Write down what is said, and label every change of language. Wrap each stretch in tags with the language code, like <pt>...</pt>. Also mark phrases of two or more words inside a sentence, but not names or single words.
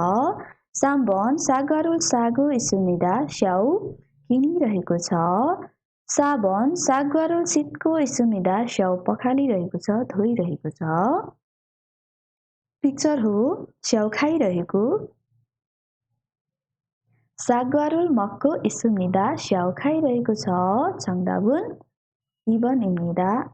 <ne>3번</ne> <ko>사과를 사고 있습니다</ko> <ne>स्याउ किनिरहेको छ। 4번</ne> <ko>사과를 씻고 있습니다</ko> <ne>स्याउ पखालिरहेको छ धोइरहेको छ। पिक्चर हो स्याउ खाइरहेको।</ne> <ko>사과를 먹고 있습니다.</ko> <ne>स्याउ खाइरहेको छ।</ne> <ko>정답은 2번입니다.</ko>